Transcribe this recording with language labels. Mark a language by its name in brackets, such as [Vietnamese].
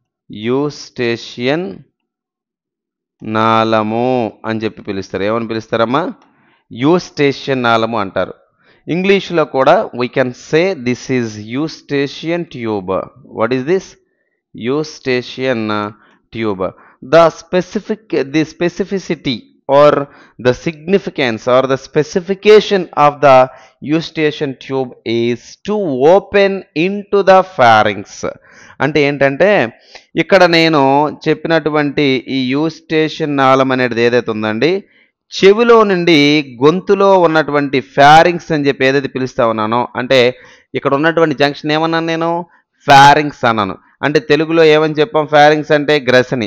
[Telugu] యూస్టేషియన్ నాళము అని చెప్పి పిలుస్తారు. ఏమని పిలుస్తారమ్మా? యూస్టేషియన్ నాళము అంటారు. ఇంగ్లీష్లో కూడా [English] We can say this is Eustachian tube. What is this? Eustachian tube. The specificity or the significance or the specification of the Eustachian tube is to open into the pharynx. [Telugu] అంటే ఏంటంటే ఇక్కడ నేను చెప్పినటువంటి ఈ యూస్టేషన్ నాళం అనేది ఏదైతే ఉందండి, చెవిలో నుండి గొంతులో ఉన్నటువంటి ఫారింగ్స్ అని చెప్పి ఏదైతే పిలుస్తా ఉన్నానో, అంటే ఇక్కడ ఉన్నటువంటి జంక్షన్ ఏమన్నాను నేను? ఫారింగ్స్ అన్నాను. అంటే తెలుగులో ఏమని చెప్పాం? ఫారింగ్స్ అంటే గ్రసని.